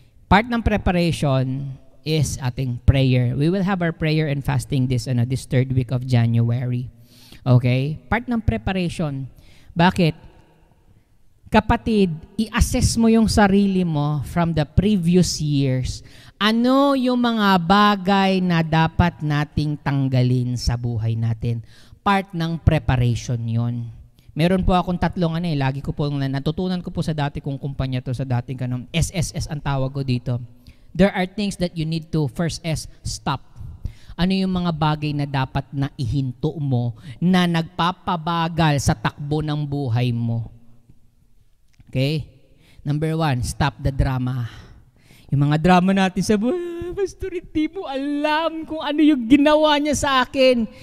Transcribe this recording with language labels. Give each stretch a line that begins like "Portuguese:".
English: Part ng preparation is ating prayer. We will have our prayer and fasting this 3rd week of January. Okay?
Filipino: Part ng preparation. Bakit? Kapatid, i-assess mo yung sarili mo
English: from the previous years.
Filipino: Ano yung mga bagay na dapat nating tanggalin sa buhay natin? Part ng preparation yon. Meron po akong tatlong lagi ko po natutunan ko po sa dati kong kumpanya to, sa dating kanong SSS ang tawag ko dito.
English: There are things that you need to first stop.
Filipino: Ano yung mga bagay na dapat na ihinto mo na nagpapabagal sa takbo ng buhay mo? Okay?
English: Number 1, stop the drama.
Filipino: Yung mga drama natin sa buhay, pastor, hindi mo alam kung ano yung ginawa niya sa akin.